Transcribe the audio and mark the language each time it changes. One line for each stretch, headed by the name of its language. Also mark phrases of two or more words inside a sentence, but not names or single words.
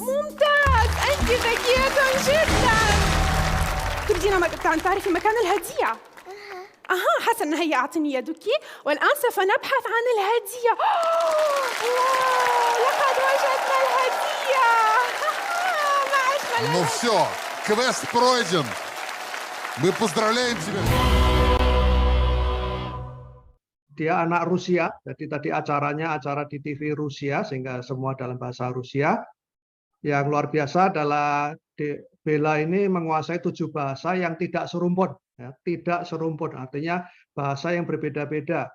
Arabic: ممتاز أنت ذكية جدا تريدين أن تعرفي مكان الهدية؟ حسنا هيا أعطيني يدك والآن سوف نبحث عن الهدية لقد وجدنا الهدية ما أجمل
Russian: Ну все, квест пройден. Мы поздравляем тебя.
Indonesian: Dia anak Rusia, jadi tadi acaranya acara di TV Rusia, sehingga semua dalam bahasa Rusia. Yang luar biasa adalah Bella ini menguasai 7 bahasa yang tidak serumpun. Ya, tidak serumpun, artinya bahasa yang berbeda-beda.